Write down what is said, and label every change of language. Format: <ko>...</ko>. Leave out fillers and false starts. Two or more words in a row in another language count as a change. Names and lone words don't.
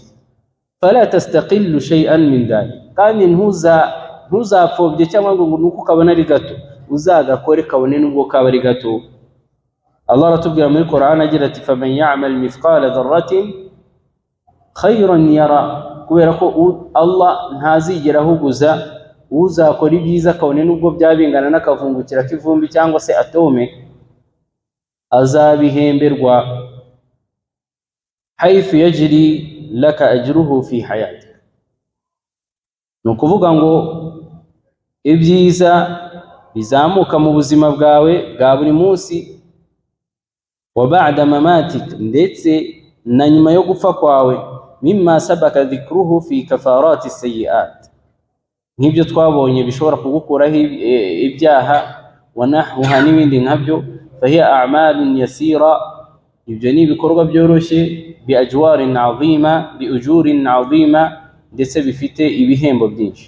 <ar>فلا تستقل شيئا من ذلك,</ar> <rw>kandi ntuzapfobye cyangwa ngo nuko kabona ari gato uzagakore kabone nubwo kaba ari gato. Allah aratubwira muri Qur'an agira ati</rw> <ar>فمن يعمل مثقال ذرة خيرا يره,</ar> <rw>kubera ko Allah ntazigera ahuguza uzakora ibyiza kabone nubwo byabingana n'akavungukira k'ivumbi cyangwa se atome, azabihemberwa</rw> <ar>حيث يجري لك أجره في حياتك.</ar> <rw>Nukuvuga ngo ibyiza bizamuka mu buzima bwawe bwa buri munsi,</rw> <ar>وبعد مماتك,</ar> <rw>ndetse na nyuma yo gupfa kwawe,</rw> <ar>مما سبق ذكره في كفارة السيئات,</ar> <rw>nk'ibyo twabonye bishobora kugukuraho ibyaha,</rw> <ar>ونحوها</ar> <rw>n'ibindi nkabyo.</rw> <ar>فهي أعمال يسيرة,</ar> <rw>ibyo ni ibikorwa byoroshye,</rw> <ar>بأجور عظيمة بأجور عظيمة,</ar> <rw>ndetse bifite ibihembo byinshi.</rw>